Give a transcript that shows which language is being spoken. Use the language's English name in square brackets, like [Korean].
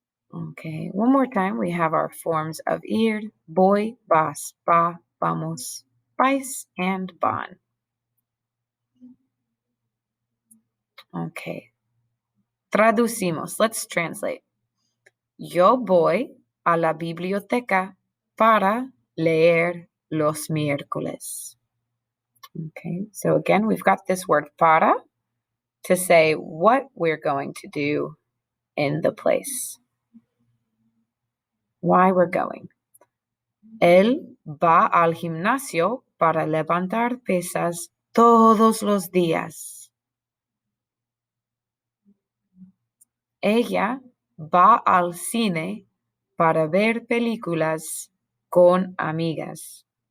[English] Okay, one more time, we have our forms of ir, voy, vas, va, vamos, vais, and van. Okay, [Spanish] traducimos. [English] Let's translate. [Spanish] Yo voy a la biblioteca para leer los miércoles. [English] Okay, so again, we've got this word para to say what we're going to do in the place. Why we're going. [Spanish] Él va al gimnasio para levantar pesas todos los días. Ella va al cine para ver películas con amigas.